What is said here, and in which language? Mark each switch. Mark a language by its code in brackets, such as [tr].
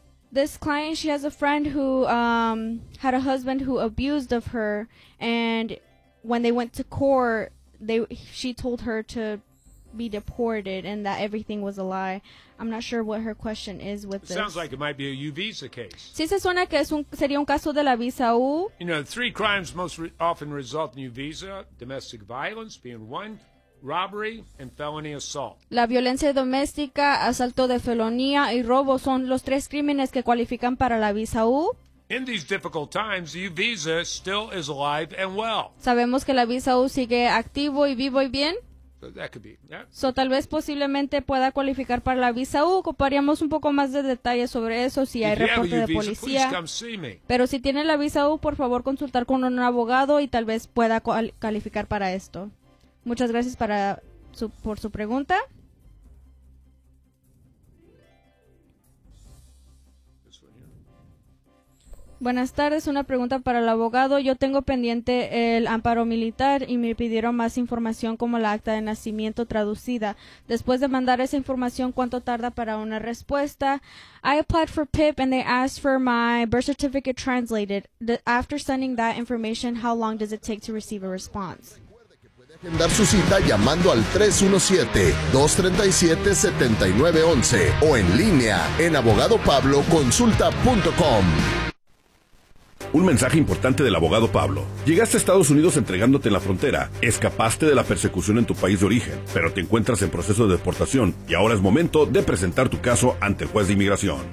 [en] This client, she has a friend who had a husband who abused of her, and when they went to court, she told her to be deported and that everything was a lie. I'm not sure what her question is with this. Sounds like it might be a U visa case. [es] Sí, se suena que sería un caso de la visa U. [en] You know, three crimes most often result in U visa: domestic violence being one, robbery and felony assault. [es] La violencia doméstica, asalto de felonía y robo son los tres crímenes que cualifican para la visa U. [en] In these difficult times, the U visa still is alive and well. [es] Sabemos que la visa U sigue activo y vivo y bien. [en] So that could be. Yeah. [es] So tal vez posiblemente pueda cualificar para la visa U. Ocuparíamos un poco más de detalles sobre eso si hay reporte de policía. Pero si tiene la visa U, por favor consultar con un abogado y tal vez pueda calificar para esto. Muchas gracias por su pregunta. Buenas tardes, una pregunta para el abogado. Yo tengo pendiente el amparo militar y me pidieron más información como la acta de nacimiento traducida. Después de mandar esa información, ¿cuánto tarda para una respuesta? [en] I applied for PIP and they asked for my birth certificate translated. After sending that information, how long does it take to receive a response? [es] Agendar su cita llamando al 317-237-7911 o en línea en abogadopabloconsulta.com. Un mensaje importante del abogado Pablo. Llegaste a Estados Unidos entregándote en la frontera, escapaste de la persecución en tu país de origen, pero te encuentras en proceso de deportación y ahora es momento de presentar tu caso ante el juez de inmigración.